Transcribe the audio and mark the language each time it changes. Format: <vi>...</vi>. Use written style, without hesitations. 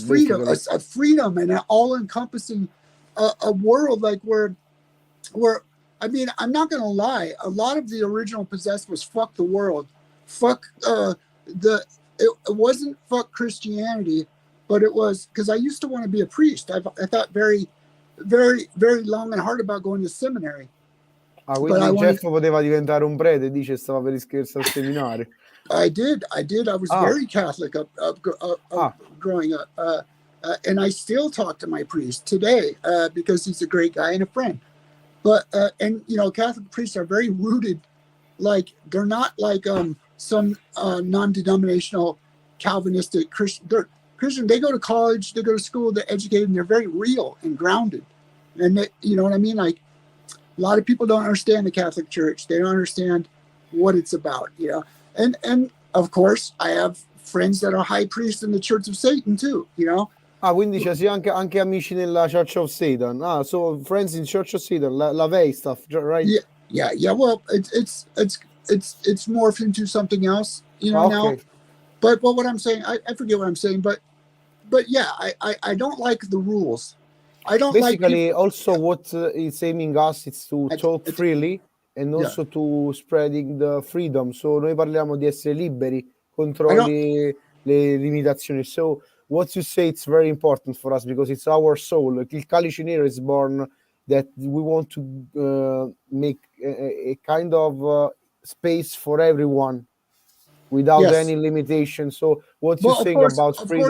<en>a freedom, and an all-encompassing a world like where I mean, I'm not gonna lie, a lot of the original Possessed was fuck the world, fuck it wasn't fuck Christianity, but it was because I used to want to be a priest. I thought very, very, very long and hard about going to seminary.</en> <it>Quindi Jeff poteva diventare un prete, dice, stava per iscriversi al seminario.</it> <en>I did. I was very Catholic growing up, and I still talk to my priest today because he's a great guy and a friend. But and Catholic priests are very rooted, like they're not like some non-denominational Calvinistic Christian. They're Christian. They go to college, they go to school, they're educated, and they're very real and grounded. And they, you know what I mean? Like, a lot of people don't understand the Catholic Church. They don't understand what it's about, you know. And of course, I have friends that are high priests in the Church of Satan too, you know.</en> <it>Ah, quindi c'è anche amici nella Church of Satan.</it> <en>Ah, so friends in Church of Satan, LaVey stuff, right? Yeah. Well, it's morphed into something else, you know. Now, but what I'm saying, I forget what I'm saying, but yeah, I don't like the rules. I don't basically like also what it's aiming us is to talk freely and also to spreading the freedom.</en> <it>So noi parliamo di essere liberi contro le limitazioni.</it> <en>So what you say, it's very important for us because it's our soul. Il Calice Nero is born that we want to make a kind of space for everyone without any limitation. So what you saying about freedom?</en>